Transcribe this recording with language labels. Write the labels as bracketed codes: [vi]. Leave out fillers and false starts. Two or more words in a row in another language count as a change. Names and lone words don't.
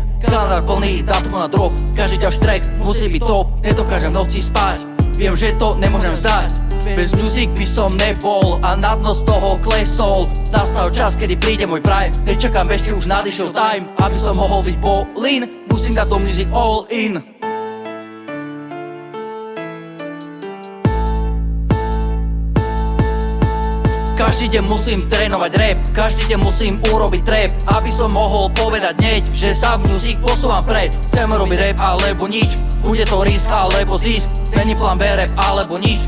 [sk] Kalendár plný dátum na drog, každý ďalší track musí byť top. Nedokážem v noci spať, viem, že to nemôžem vzdať. Bez music by som nebol a na dno z toho klesol. Nastal čas, kedy príde môj prime, nečakám ešte, už nadišiel time. Aby som mohol byť ballin, musím dať do [en] music all in. [sk] Každý deň musím trénovať rap, každý deň musím urobiť trap, aby som mohol povedať hneď, že sa v music posúvam pred. Chcem robiť rap alebo nič, bude to risk alebo zisk, není plán B, rap alebo nič.